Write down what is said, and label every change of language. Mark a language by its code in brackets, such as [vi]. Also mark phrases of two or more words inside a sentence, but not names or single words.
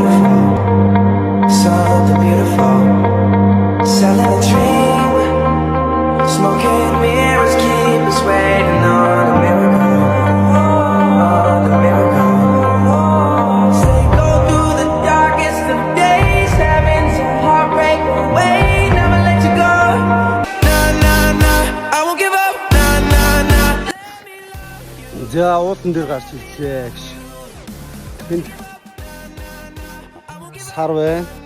[en] beautiful, selling a dream, smoking mirrors keep us waiting on a miracle, Say go through the darkest of days, having some heartbreak away, never let you go. Nah, I won't give up. Nah. [mn] За уулан дээр гарч ирлээ гэж. Тэнд сар байна.